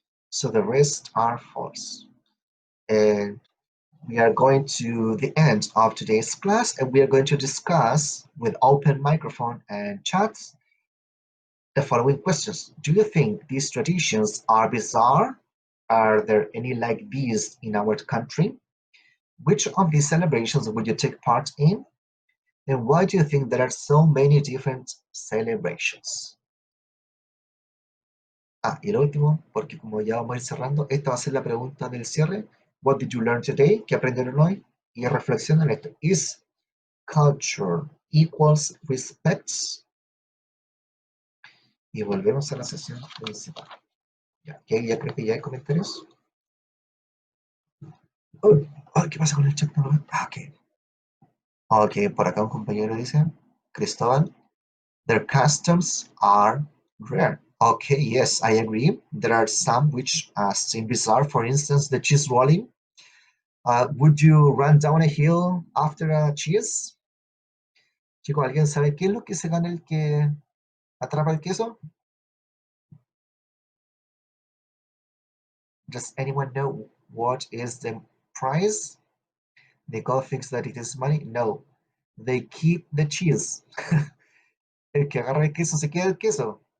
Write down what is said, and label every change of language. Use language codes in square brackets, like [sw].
[en] So the rest are false. And we are going to the end of today's class, and we are going to discuss with open microphone and chat the following questions. Do you think these traditions are bizarre? Are there any like these in our country? Which of these celebrations would you take part in? And why do you think there are so many different celebrations? [es] Y lo último, porque como ya vamos a ir cerrando, esta va a ser la pregunta del cierre. [en] What did you learn today? [es] ¿Qué aprendieron hoy? Y reflexionen esto. [en] Is culture equals respect? [es] Y volvemos a la sesión principal. Ya creo que ya hay comentarios. ¿Qué pasa con el chat? Ok. Ok, por acá un compañero dice, Cristóbal, [en] their customs are rare. Okay, yes, I agree. There are some which seem bizarre. For instance, the cheese rolling. Would you run down a hill after a cheese? [es] Chicos, ¿alguien sabe qué es lo que se gana el que atrapa el queso? [en] Does anyone know what is the prize? Nicole thinks that it is money. No, they keep the cheese. [es] El que agarra el queso se queda el queso.